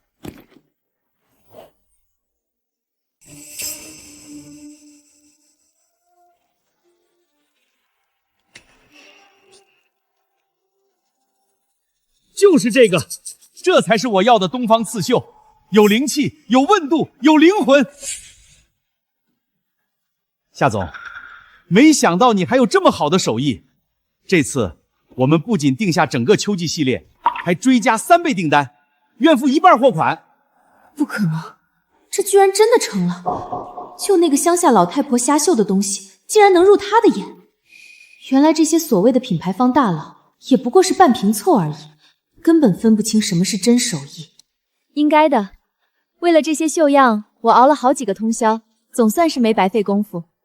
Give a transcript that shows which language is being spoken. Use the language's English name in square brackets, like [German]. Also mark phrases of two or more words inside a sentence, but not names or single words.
[Chinese] 就是這個，這才是我要的東方刺繡，有靈氣，有溫度，有靈魂。夏總，沒想到你還有這麼好的手藝。這次我們不僅定下整個秋季系列，還追加3倍訂單，願付1半貨款。不可能，這居然真的成了！就那個鄉下老太婆瞎繡的東西，竟然能入她的眼。原來這些所謂的品牌方大佬，也不過是半瓶醋而已，根本分不清什麼是真手藝。應該的，為了這些繡樣，我熬了好幾個通宵，總算是沒白費功夫。